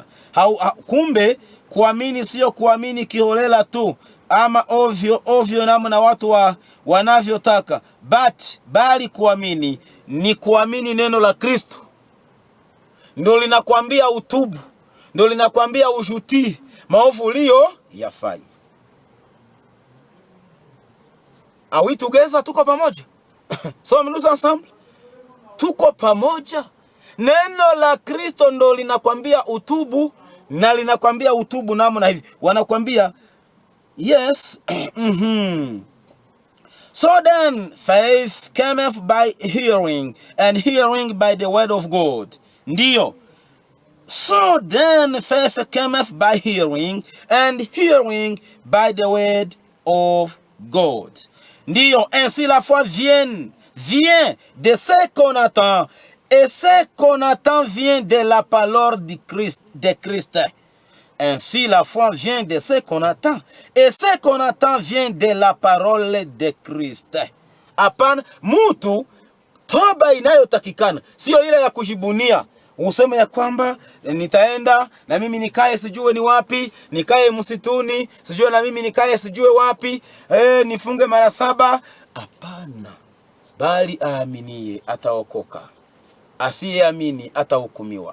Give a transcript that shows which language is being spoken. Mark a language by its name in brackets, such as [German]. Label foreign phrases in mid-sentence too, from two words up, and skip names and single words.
[Swahili] Kumbe kuamini sio kuamini kiholela tu ama ovyo namna watu wanavyotaka, bali kuamini ni kuamini neno la Kristo. Ndio linakwambia utubu, ndio linakwambia ushutii maovu ulio yafanya. [English] Are we together? [Swahili] Tuko pamoja? [French] So nous ensemble, [Swahili] tuko pamoja. Neno la Kristo ndo linakwambia utubu, na linakwambia utubu namna hivi. Wanakwambia yes. [English] So then faith cometh by hearing, and hearing by the word of God. [Swahili] Ndiyo. [English] So then faith cometh by hearing, and hearing by the word of God. [Swahili] Ndiyo, [French] ainsi la foi vient de ce qu'on attend, et ce qu'on attend vient de la parole de Christ. Ainsi la foi vient de ce qu'on attend, et ce qu'on attend vient de la parole de Christ. [Swahili] Hapana, mtu toba inayotakikana sio ile ya kujibunia. Useme ya kwamba nitaenda na mimi nikae sijue ni wapi, nikae msituni sijue na mimi nikae sijue wapi, nifunge mara 7. Hapana, bali aaminie ataokoka, asiyeamini atahukumiwa.